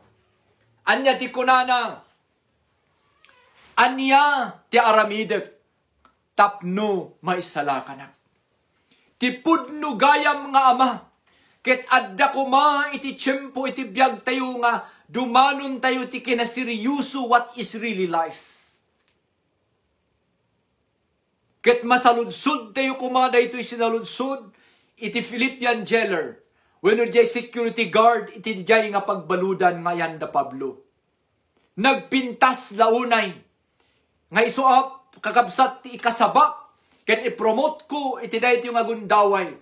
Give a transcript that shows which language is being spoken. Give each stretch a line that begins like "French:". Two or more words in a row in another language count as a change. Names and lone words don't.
Iloko: Anya ti kunana. Anya ti aramidek. Tapno maisalakanak. Ti pudno gayam nga ama. Ket adda kuma iti tiyempo iti biyag tayo nga dumanon tayo ti kinasiryuso
English: what is really life.
Iloko: Ket masaludsod tayo kuma daytoy sinaludsod iti Philippian jailer. Wenno jay security guard iti jay nga pagbaludan nga yan da Pablo. Nagpintas launay. Nga isuap kakabsat ti ikasabak ket ipromote ko iti daytoy nga gundaway.